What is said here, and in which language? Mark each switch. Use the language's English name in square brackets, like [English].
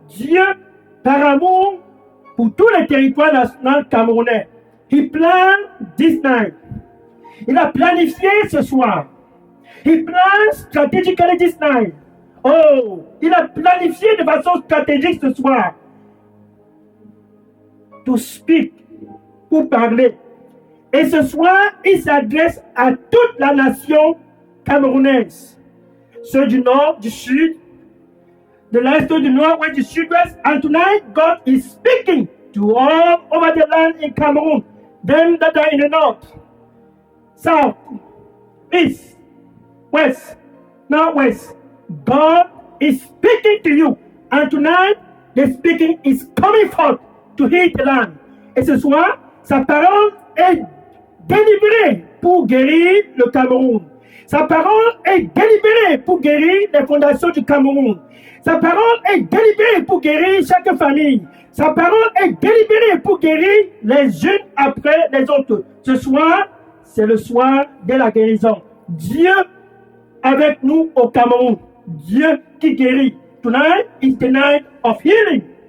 [French] Dieu, par amour pour tous les territoires nationaux camerounais. [English] He planned this night. [French] Il a planifié ce soir. [English] He planned strategically this night. [French] Oh, il a planifié de façon stratégique ce soir. [English] To speak, [French] pour parler. Et ce soir, il s'adresse à toute la nation camerounaise. Ceux du nord, du sud, de l'est, du nord-ouest, du sud-ouest. [English] And tonight, God is speaking to all over the land in Cameroon. Them that are in the north, south, east, west, northwest. God is speaking to you. And tonight, the speaking is coming forth to heal the land. [French] Et ce soir, sa parole est délivrée pour guérir le Cameroun. Sa parole est délivrée pour guérir les fondations du Cameroun. Sa parole est délivrée pour guérir chaque famille. Sa parole est délivrée pour guérir les unes après les autres. Ce soir, c'est le soir de la guérison. Dieu avec nous au Cameroun. Dieu qui guérit. [English] Tonight is the night of healing.